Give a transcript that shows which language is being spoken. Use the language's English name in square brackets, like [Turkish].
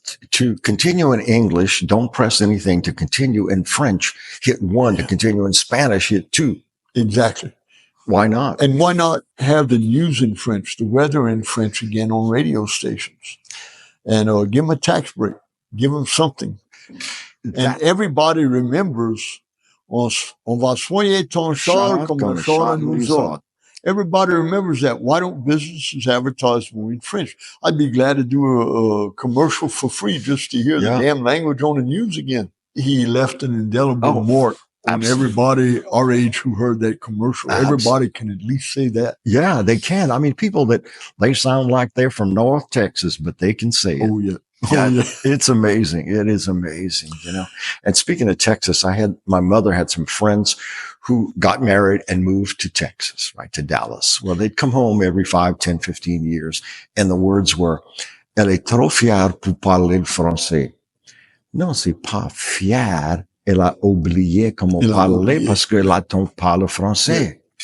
[English] To continue in English, don't press anything. To continue in French, hit 1. To continue in Spanish, hit 2. Exactly. Why not? And why not have the news in French, the weather in French again on radio stations? And give them a tax break. Give them something. And everybody remembers, [French] on va soigner ton char comme le char nous autres. [English] Everybody remembers that. Why don't businesses advertise more in French? I'd be glad to do a commercial for free just to hear the damn language on the news again. He left an indelible mark on everybody our age who heard that commercial. Everybody can at least say that. Yeah, they can. I mean, people that they sound like they're from North Texas, but they can say it. Oh, yeah. Yeah, it's amazing. It is amazing, you know. And speaking of Texas, my mother had some friends who got married and moved to Texas, right, to Dallas. Well, they'd come home every 5, 10, 15 years. And the words were, [French] elle est trop fière pour parler le français. Non, c'est pas fière. Elle a oublié comment parler parce qu'elle attend pas le français.